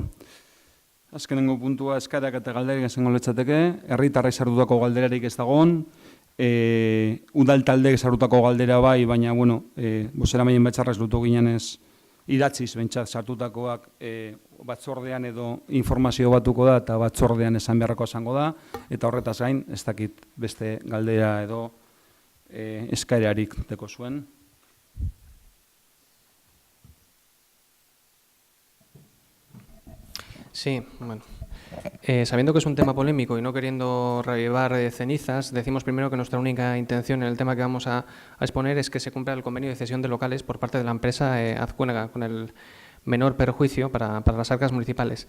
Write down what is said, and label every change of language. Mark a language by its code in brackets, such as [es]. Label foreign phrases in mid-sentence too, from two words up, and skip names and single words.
[eu] Azkenengo puntua eskaerak eta galderik esango litzateke, herritarrek sartutako galderarik ez dagoen, udal taldeek sartutako galdera bai, baina, bozeramaien batzarrez lutu ginenez idatziz bentsat sartutakoak batzordean edo informazio batuko da eta batzordean esan beharrako izango da, eta horretaz gain, ez dakit beste galdera edo eskaerarik deko zuen. [es] Sí, bueno. Sabiendo que es un tema polémico y no queriendo revivar cenizas, decimos primero que nuestra única intención en el tema que vamos a exponer es que se cumpla el convenio de cesión de locales por parte de la empresa Azcuénaga, con el menor perjuicio para las arcas municipales.